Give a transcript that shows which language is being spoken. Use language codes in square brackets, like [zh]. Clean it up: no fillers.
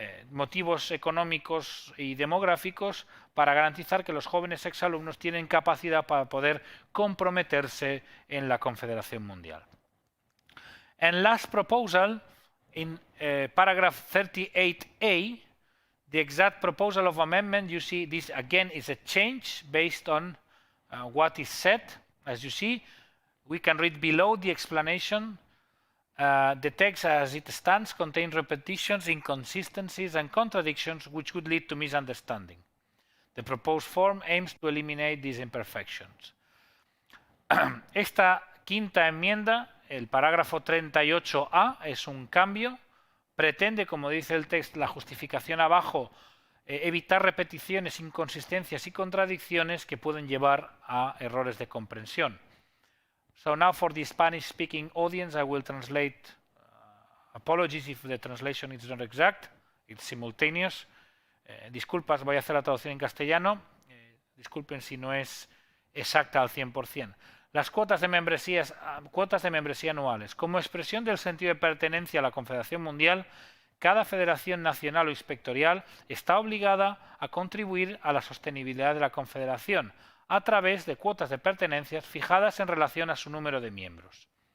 [es] Motivos económicos y demográficos para garantizar que los jóvenes exalumnos tienen capacidad para poder comprometerse en la Confederación Mundial. [en] And last proposal, in paragraph 38A, the exact proposal of amendment, you see this again is a change based on what is said. As you see, we can read below the explanation. The text as it stands contains repetitions, inconsistencies and contradictions which would lead to misunderstanding. The proposed form aims to eliminate these imperfections. [es] Esta quinta enmienda, el parágrafo 38A, es un cambio. Pretende, como dice el texto, la justificación abajo, evitar repeticiones, inconsistencias y contradicciones que pueden llevar a errores de comprensión. [en] So now for the Spanish-speaking audience, I will translate. Apologies if the translation is not exact, it's simultaneous. [es] Disculpas, voy a hacer la traducción en castellano. Disculpen si no es exacta al 100%. Las cuotas de membresía anuales. Como expresión del sentido de pertenencia a la Confederación Mundial, cada federación nacional o inspectorial está obligada a contribuir a la sostenibilidad de la Confederación a través de cuotas de pertenencias fijadas en relación a su número de miembros.